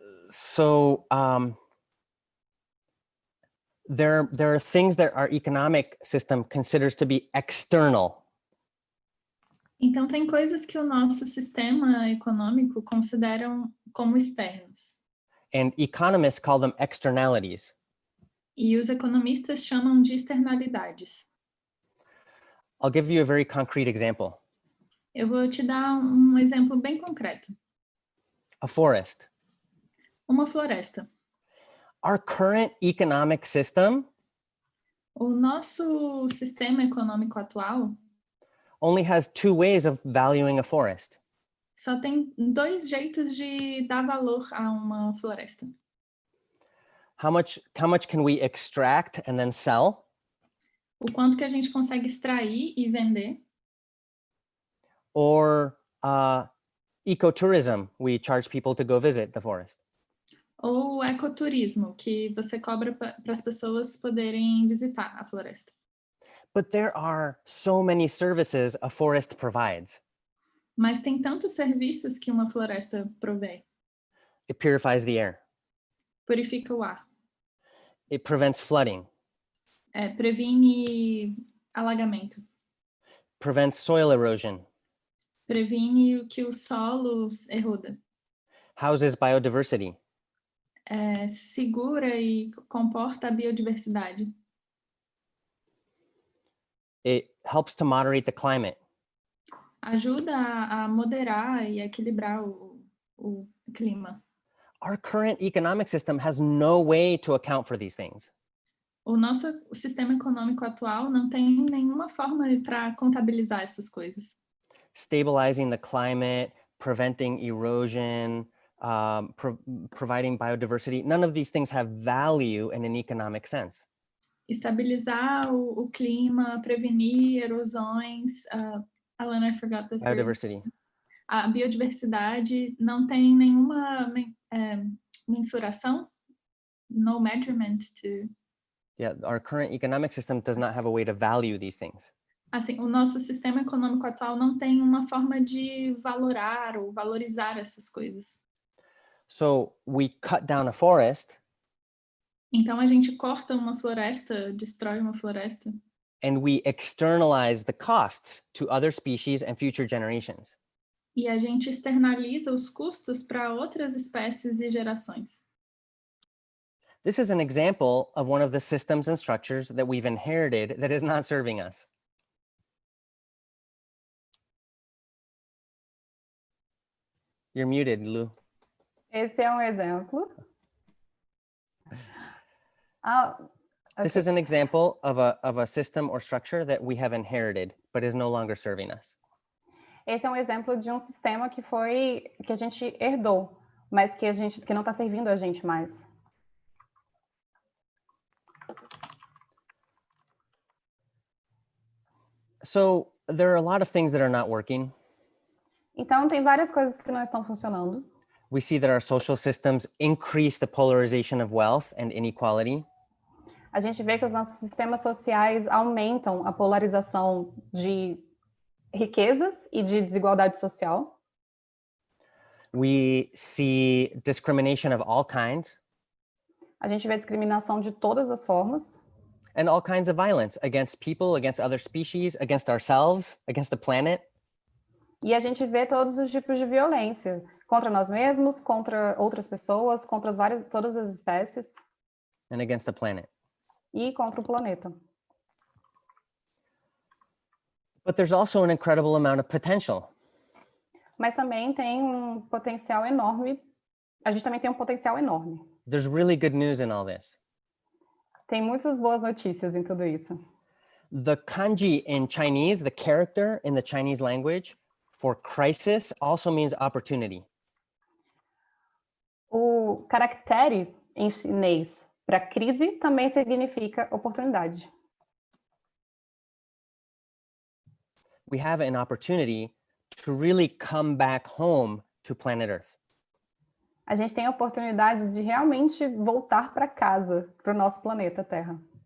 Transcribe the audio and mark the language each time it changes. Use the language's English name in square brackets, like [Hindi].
[English] So there are things that our economic system considers to be external. [Portuguese] Então, tem coisas que o nosso sistema econômico consideram como externos. [English] And economists call them externalities. [Portuguese] E os economistas chamam de externalidades. [English] I'll give you a very concrete example. [Portuguese] Eu vou te dar um exemplo bem concreto. [English] A forest. [Portuguese] Uma floresta. [English] Our current economic system [Portuguese] O nosso sistema econômico atual [English] only has two ways of valuing a forest. [Portuguese] só tem dois jeitos de dar valor a uma floresta. [English] How much can we extract and then sell? [Portuguese] O quanto que a gente consegue extrair e vender. [English] Or ecotourism, we charge people to go visit the forest. [Portuguese] Ou o ecoturismo, que você cobra para as pessoas poderem visitar a floresta. [English] But there are so many services a forest provides. [Portuguese] Mas tem tantos serviços que uma floresta provê. [English] It purifies the air. [Portuguese] Purifica o ar. [English] It prevents flooding. [Portuguese] Previne alagamento. [English] Prevents soil erosion. [Portuguese] Previne que o solo eroda. [English] Houses biodiversity. [Portuguese] Segura e comporta a biodiversidade. [English] It helps to moderate the climate. [Portuguese] Ajuda a moderar e equilibrar o clima. [English] Our current economic system has no way to account for these things. [Portuguese] O nosso sistema econômico atual não tem nenhuma forma para contabilizar essas coisas. [English] Stabilizing the climate, preventing erosion, providing biodiversity. None of these things have value in an economic sense. [Portuguese] Estabilizar o clima, prevenir erosões. [English] Alan, I forgot the third. Biodiversity. [Portuguese] A biodiversidade não tem nenhuma mensuração. [English] No measurement to... Yeah, our current economic system does not have a way to value these things. [Portuguese] Assim, o nosso sistema econômico atual não tem uma forma de valorar ou valorizar essas coisas. [English] So we cut down a forest. [Portuguese] Então a gente corta uma floresta, destrói uma floresta. [English] And we externalize the costs to other species and future generations. [Portuguese] E a gente externaliza os custos para outras espécies e gerações. [English] This is an example of one of the systems and structures that we've inherited that is not serving us. You're muted, Lu. [Portuguese] Esse é um exemplo. [English] This is an example of a system or structure that we have inherited, but is no longer serving us. [Portuguese] Esse é um exemplo de um sistema que a gente herdou, mas que não está servindo a gente mais. [English] So there are a lot of things that are not working. [Portuguese] Então tem várias coisas que não estão funcionando. [English] We see that our social systems increase the polarization of wealth and inequality. [Portuguese] A gente vê que os nossos sistemas sociais aumentam a polarização de riquezas e de desigualdade social. [English] We see discrimination of all kinds. [Portuguese] A gente vê discriminação de todas as formas. [English] And all kinds of violence against people, against other species, against ourselves, against the planet. [Portuguese] E a gente vê todos os tipos de violência. Contra nós mesmos, contra outras pessoas, contra todas as espécies. [English] And against the planet. [Portuguese] E contra o planeta. [English] But there's also an incredible amount of potential. [Portuguese] Mas também tem um potencial enorme. A gente também tem um potencial enorme. [English] There's really good news in all this. [Portuguese] Tem muitas boas notícias em tudo isso. [English] The kanji in Chinese, the character in the Chinese language for crisis also means opportunity. [Portuguese] O caractere em chinês para crise também significa oportunidade. [English] We have an opportunity to really come back home to planet Earth. [Portuguese] A gente tem a oportunidade de realmente voltar para casa, para o nosso planeta Terra.